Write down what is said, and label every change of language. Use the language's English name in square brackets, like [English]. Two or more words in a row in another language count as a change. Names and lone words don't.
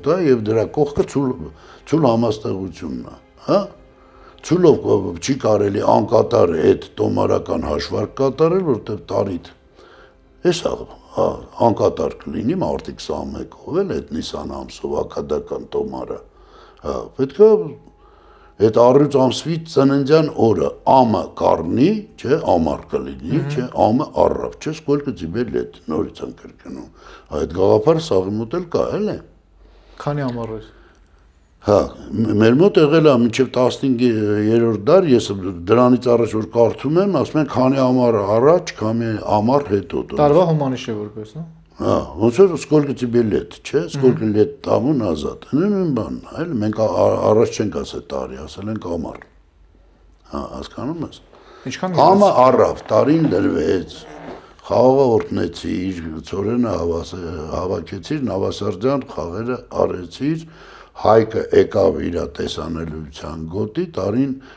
[Armenian] է եւ դրա կողքը ցուլ համաստեղությունն է, հա։ Ցուլով չի կարելի անկատար այդ տոմարական հաշվարկ կատարել, որտեղ տարիդ էսա անկատար կլինի մարտի 21-ով էլ այդ Նիսան ամսով ակադական տոմարը։ Հա, պետք է այդ առյուծ ամսվի ծննդյան օրը ամը կառնի, չէ, ամառ կլինի, չէ, ամը առավ, չէ, [Russian] сколько тебе лет, [Armenian] նորից են կրկնում։ Այդ գաղափարը սաղի մոտ էլ կա, էլի։ Քանի ամառ է։ Հա, մեր մոտ եղել է մինչև 15-րդ դար, ես դրանից առաջ որ կարդում եմ, ասում են քանի ամառ առաջ, քանի ամառ հետո։ Տարվա հոմանիշ է որպես, հա։ Հա, ոնց որ [Russian] сколько тебе лет, [Armenian] չէ, [Russian] сколько лет тому назад։ [Armenian] Նույն բանն է, այլ մենք առաջ չենք ասել տարի, ասել ենք ամառ։ Հա, հասկանում ես։ Ինչքան Ամը առավ, տարին դրվեց։ Խաղը օրտնեցիր, ծորենը հավաքեցիր, Նավասարդյան խաղերը արեցիր, Հայկը եկավ իր տեսանելիության գոտի, տարին